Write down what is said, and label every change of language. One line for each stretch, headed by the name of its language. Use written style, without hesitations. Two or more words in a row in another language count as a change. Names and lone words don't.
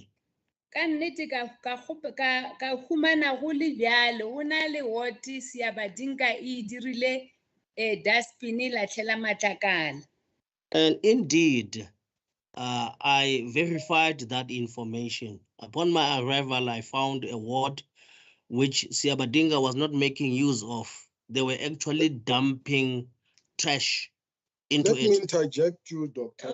Northern Sotho: Ka nnete ka humana go le bjalo go na le ward Siabadinga e dirile dustbin latlhela matlakala.
English: And indeed, I verified that information. Upon my arrival, I found a ward which Siabadinga was not making use of. They were actually dumping trash into Let me it. interject you, Doctor.